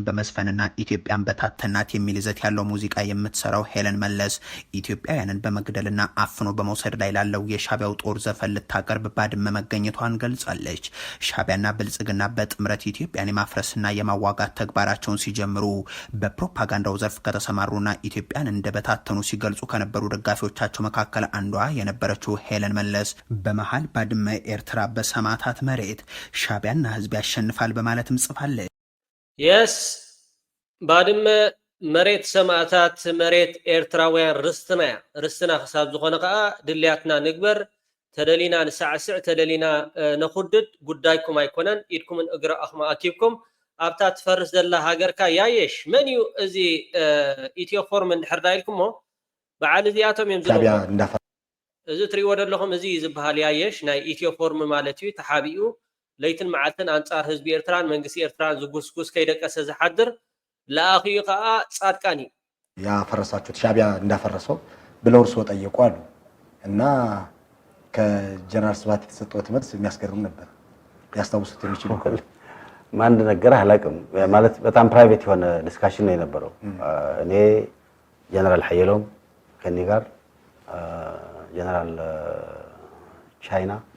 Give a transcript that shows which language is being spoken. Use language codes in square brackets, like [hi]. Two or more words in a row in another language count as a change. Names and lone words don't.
[am] በመስፈንና ኢትዮጵያን በታተናት የሚል ይዘት ያለው ሙዚቃ የምትሰራው ሄለን መለስ ኢትዮጵያውያንን በመግደልና አፍኖ በመውሰድ ላይ ላለው የሻቢያው ጦር ዘፈን ልታቀርብ ባድመ መገኘቷን ገልጻለች። ሻቢያና ብልጽግና በጥምረት ኢትዮጵያን የማፍረስና የማዋጋት ተግባራቸውን ሲጀምሩ በፕሮፓጋንዳው ዘርፍ ከተሰማሩና ኢትዮጵያን እንደበታተኑ ሲገልጹ ከነበሩ ደጋፊዎቻቸው መካከል አንዷ የነበረችው ሄለን መለስ በመሃል ባድመ ኤርትራ በሰማዕታት መሬት ሻቢያና ህዝብ ያሸንፋል በማለት ምጽፋለ [ti] የስ ባድመ መሬት ሰማዕታት መሬት ኤርትራውያን ርስትና ሐሳብ ዝኾነ ከዓ ድልያትና ንግበር ተደሊና ንሳዕስዕ ተደሊና ነኹድድ ጉዳይኩም አይኮነን ኢድኩምን እግረ አኽማ አኪብኩም ኣብታ ትፈርስ ዘላ ሃገርካ ያየሽ መን እዩ እዚ ኢትዮፎርም እንድሕር ዳይልኩሞ በዓል እዚኣቶም እዮም ዝለዎ እዚ ትሪእዎ ዘለኹም እዚ ዝበሃል ያየሽ ናይ ኢትዮፎርም ማለት እዩ ተሓቢኡ ለይትን መዓልትን አንጻር ህዝብ ኤርትራን መንግስት ኤርትራን ዝጉስጉስ ከይደቀሰ ዝሓድር ለአኺዩ ከዓ ጻድቃኒ [am] ያ ፈረሳችሁት ሻቢያ እንዳፈረሰው ብለው እርሶ ጠየቁ አሉ እና ከጀነራል ስብሐት የተሰጠው ትምህርት የሚያስገርም ነበር። ያስታውሱት የሚችሉ ማን እንደነገረ አላውቅም። ማለት በጣም ፕራይቬት የሆነ ዲስካሽን ነው የነበረው። እኔ ጀነራል ሐየሎም ከኔ ጋር ጀነራል ቻይና